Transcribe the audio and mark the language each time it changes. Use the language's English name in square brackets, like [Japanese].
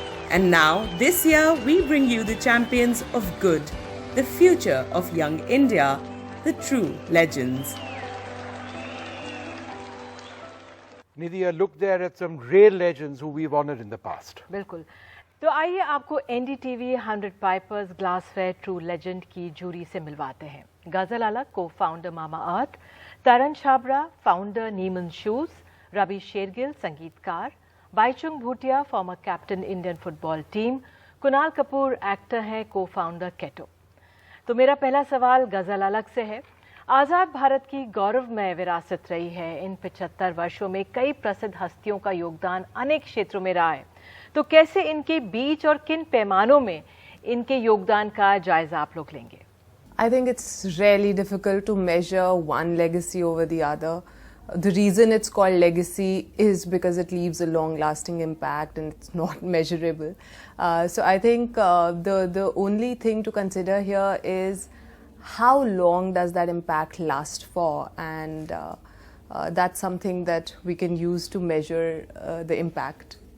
[English] And now, this year, we bring you the champions of good, the future of young India, the true legends. Nidhi, a look there at some real legends who we've honoured in the past. [Hindi] बिल्कुल। तो आइए आपको NDTV 100 Pipers Glassware True Legend की jury से मिलवाते हैं। गजल अलग को फाउंडर मामा अर्थ, तरन छाबरा फाउंडर नीमन शूज, रवि शेरगिल संगीतकार, Baichung Bhutia former captain Indian football team, Kunal Kapoor actor हैं को फाउंडर केटो। तो मेरा पहला सवाल गजल अलग से है। आज़ाद भारत की गौरवमय विरासत रही है। इन 75 वर्षों में कई प्रसिद्ध हस्तियों का योगदान अनेक क्षेत्रों में रहा है। तो कैसे इनके बीच और किन पैमानों में इनके योगदान का जायजा आप लोग लेंगे? [English] I think it's really difficult to measure one legacy over the other. The reason it's called legacy is because it leaves a long-lasting impact and it's not measurable. So I think the only thing to consider here is how long does that impact last for, and that's something that we can use to measure the impact.